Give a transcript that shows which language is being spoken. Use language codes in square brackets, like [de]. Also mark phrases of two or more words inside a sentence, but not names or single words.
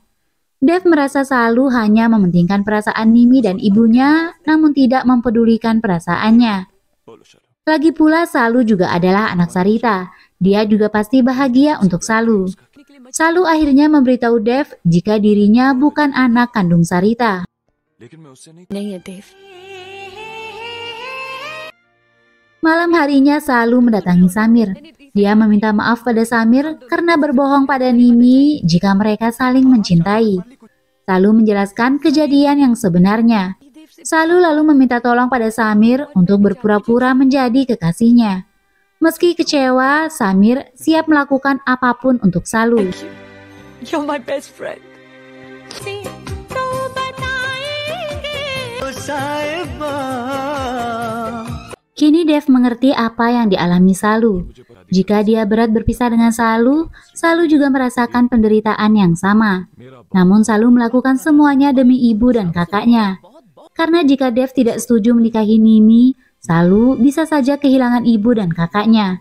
[id] Dev merasa Salu hanya mementingkan perasaan Nimi dan ibunya, namun tidak mempedulikan perasaannya. Lagi pula Salu juga adalah anak Sarita. Dia juga pasti bahagia untuk Salu. Salu akhirnya memberitahu Dev jika dirinya bukan anak kandung Sarita. [hi] नहीं है देव। [id] Malam harinya Salu mendatangi Samir. Dia meminta maaf pada Samir karena berbohong pada Nimi jika mereka saling mencintai. Salu menjelaskan kejadian yang sebenarnya. Salu lalu meminta tolong pada Samir untuk berpura-pura menjadi kekasihnya. Meski kecewa, Samir siap melakukan apapun untuk Salu. [en] You're my best friend. [hi] तो बताएंगे [id] Kini Dev mengerti apa yang dialami Salu. Jika dia berat berpisah dengan Salu, Salu juga merasakan penderitaan yang sama. Namun Salu melakukan semuanya demi ibu dan kakaknya. Karena jika Dev tidak setuju menikahi Nimi, Salu bisa saja kehilangan ibu dan kakaknya.